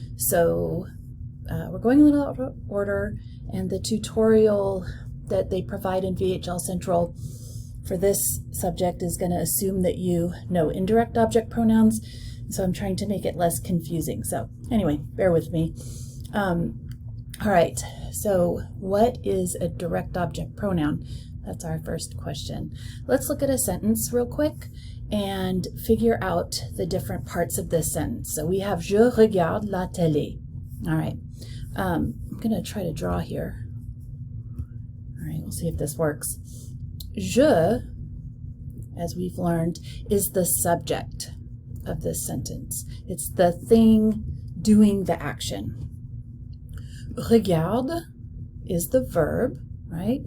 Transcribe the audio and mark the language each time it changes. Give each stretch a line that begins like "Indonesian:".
English: So we're going a little out of order, and the tutorial that they provide in VHL Central for this subject is going to assume that you know indirect object pronouns, so I'm trying to make it less confusing. So anyway, bear with me. All right, so what is a direct object pronoun? That's our first question. Let's look at a sentence real quick and figure out the different parts of this sentence. So we have
French: je regarde la télé.
English: All right, I'm going to try to draw here. All right, we'll see if this works. Je, as we've learned, is the subject of this sentence. It's the thing doing the action. Regarde is the verb, right?